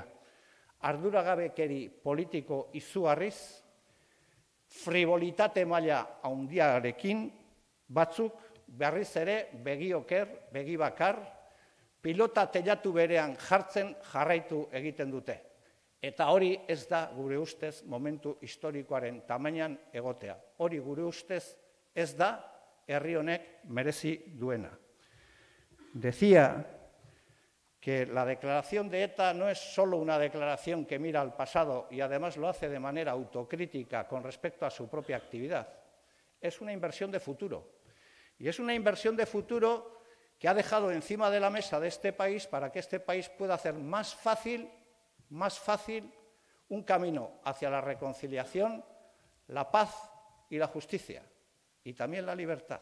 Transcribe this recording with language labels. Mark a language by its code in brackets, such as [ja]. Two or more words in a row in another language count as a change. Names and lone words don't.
[eu] Arduragabekeri politiko izugarriz, fribolitate maila handiarekin, batzuk berriz ere begioker, begibakar, pilota teilatu berean jartzen jarraitu egiten dute. Eta hori ez da gure ustez momentu historikoaren tamainan egotea. Hori gure ustez ez da herri honek merezi duena. [es] decía que la declaración de ETA no es solo una declaración que mira al pasado y además lo hace de manera autocrítica con respecto a su propia actividad. Es una inversión de futuro. Y es una inversión de futuro que ha dejado encima de la mesa de este país para que este país pueda hacer más fácil un camino hacia la reconciliación, la paz y la justicia, y también la libertad.